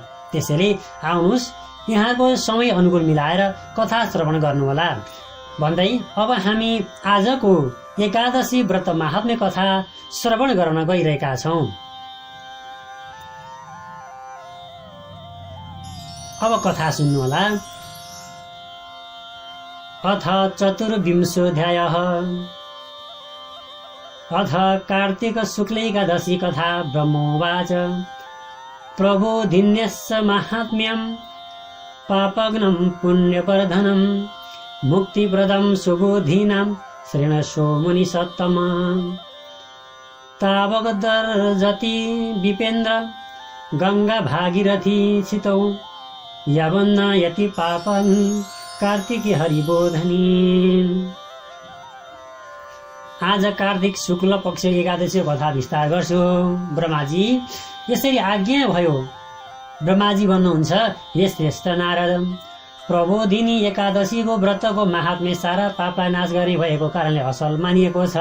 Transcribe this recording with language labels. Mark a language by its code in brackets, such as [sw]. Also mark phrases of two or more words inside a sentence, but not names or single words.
[ne] त्यसैले आउनुहोस् यहाँको समय अनुकूल मिलाएर कथा श्रवण गर्नुहोला भन्दै अब हामी आजको एकादशी व्रत महात्म्य कथा श्रवण गर्न गइरहेका छौँ। अब कथा सुन्नुहोला। [sa] अथ चतुर्विंशोऽध्यायः। अथ कार्तिक शुक्ल एकादशी कथा। ब्रह्मोवाच। प्रबोधिन्यस्य माहात्म्यं पापग्नं पुण्यवर्धनं मुक्तिप्रदं सुबोधिनां शृणुष्व मुनिसत्तमा। तावगदर्जति विपेन्द्र गंगा भागीरथी सितौ यवन्नायति पापं कार्तिकी हरिबोधनी। [ne] आज कार्तिक शुक्ल पक्ष एकादशी कथा विस्तार गर्छु। ब्रह्माजी यसरी आज्ञा भयो। ब्रह्माजी भन्नुहुन्छ, हे श्रेष्ठ नारद, प्रबोधिनी एकादशीको व्रतको महात्म्य सारा पापलाई नाश गर्ने भएको कारणले असल मानिएको छ।